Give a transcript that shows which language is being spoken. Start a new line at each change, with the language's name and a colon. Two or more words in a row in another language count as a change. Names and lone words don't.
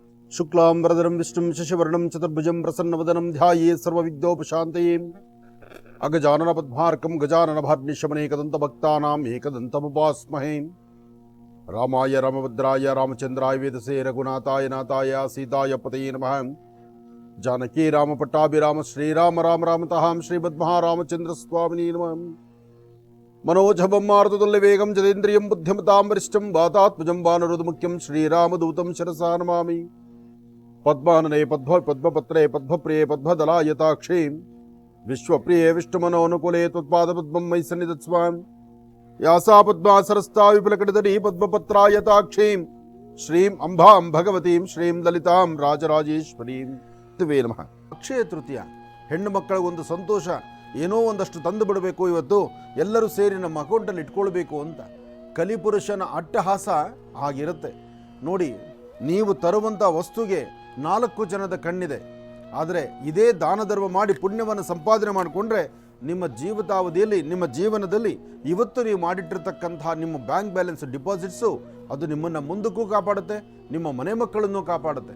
Sanskrit: शुक्लाम्बरधरं विष्णुं शशिवर्णं चतुर्भुजं प्रसन्नवदनं ध्याये सर्वविघ्नोपशान्तये अगजानन पद्मार्कं गजानन भार्निशमनेकदन्तभक्तानां एकदन्तमुपास्महे रामाय रामभद्राय रामचन्द्राय वेधसे रघुनाथाय नाथाय सीताय पतये नमः जानकि राम पट्टाभिराम श्रीराम राम रामतः श्रीमद्महारामचन्द्र स्वामिने नमः मनोजभं मारुततुल्यवेगं जतेन्द्रियं बुद्धिमतां वरिष्ठं वातात्मजं वानरोदमुख्यं श्रीरामदूतं शिरसा नमामि पद्मानने पद्मपत्रे पद्मप्रिये पद्मदलायताक्षे विश्वप्रिये विष्णुमनोनुकूले त्वत्पादपद्मं मयि सन्निधत्स्व यासा पद्मासरस्ता विपुलकटितटी पद्मपत्रायताक्षीं श्रीं अंबां भगवतीं श्रीं ललितां राजराजेश्वरीं तुवे नमः।
Kannada: अक्षय तृतीय ಹೆಣ್ಣು ಮಕ್ಕಳಿಗೊಂದು ಸಂತೋಷ, ಏನೋ ಒಂದಷ್ಟು ತಂದು ಬಿಡಬೇಕು, ಇವತ್ತು ಎಲ್ಲರೂ ಸೇರಿ ನಮ್ಮ ಅಕೌಂಟಲ್ಲಿ ಇಟ್ಕೊಳ್ಬೇಕು ಅಂತ. ಕಲಿಪುರುಷನ ಅಟ್ಟಹಾಸ ಆಗಿರುತ್ತೆ ನೋಡಿ. ನೀವು ತರುವಂಥ ವಸ್ತುಗೆ 4 ಜನದ ಕಣ್ಣಿದೆ, ಆದರೆ ಇದೇ ದಾನ ಧರ್ಮ ಮಾಡಿ ಪುಣ್ಯವನ್ನು ಸಂಪಾದನೆ ಮಾಡಿಕೊಂಡ್ರೆ ನಿಮ್ಮ ಜೀವಿತಾವಧಿಯಲ್ಲಿ, ನಿಮ್ಮ ಜೀವನದಲ್ಲಿ ಇವತ್ತು ನೀವು ಮಾಡಿಟ್ಟಿರ್ತಕ್ಕಂತಹ ನಿಮ್ಮ
English: bank balance deposits
Kannada: ಅದು ನಿಮ್ಮನ್ನು ಮುಂದಕ್ಕೂ ಕಾಪಾಡುತ್ತೆ, ನಿಮ್ಮ ಮನೆ ಮಕ್ಕಳನ್ನು ಕಾಪಾಡುತ್ತೆ.